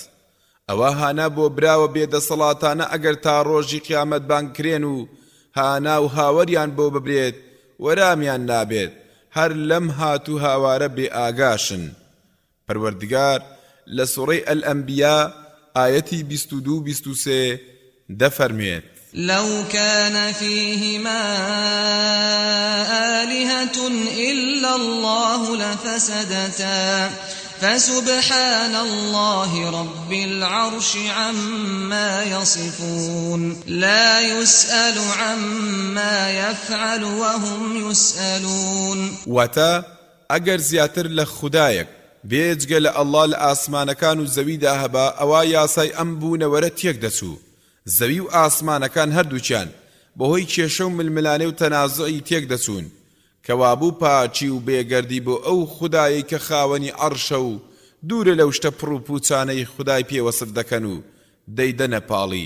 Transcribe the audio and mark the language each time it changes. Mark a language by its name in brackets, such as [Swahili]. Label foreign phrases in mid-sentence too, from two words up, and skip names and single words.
[Central Kurdish] ئەوە هانا بۆ براوە بێدەسەڵاتانە ئەگەر تا ڕۆژی قیامەت بانگکرێن و هانا و هاوەریان بۆ ببرێت وەرامیان نابێت هەر لەم هات و هاوارە بێ ئاگاشن. پەروەردگار لە سوڕەی ئەلئەنبیا ئایەتی 22-23 دەفەرمێت [Arabic] لو كان فيهما آلهة إلا الله لفسدتا فسبحان الله رب العرش عما يصفون لا يسأل عما يفعل وهم يسألون. [Central Kurdish] واتا ئەگەر زیاتر لە خودایەک بێجگە لە ئەڵڵا لە ئاسمانەکان و زەویدا هەبا ئەوە یاسای ئەم بوونەوەرە تێک دەچوو. زەوی و ئاسمانەکان هەردووچیان بەهۆی کێشە و ململانێ و تەنازعی تێک دەچوون کەوابوو پاچی و بێگەردی بۆ ئەو خودایی کە خاوەنی عەرشە و دوورە لەو شتە پڕ و پوچانەی خودای پێوەسف دەکەن و دەیدەنە پاڵی.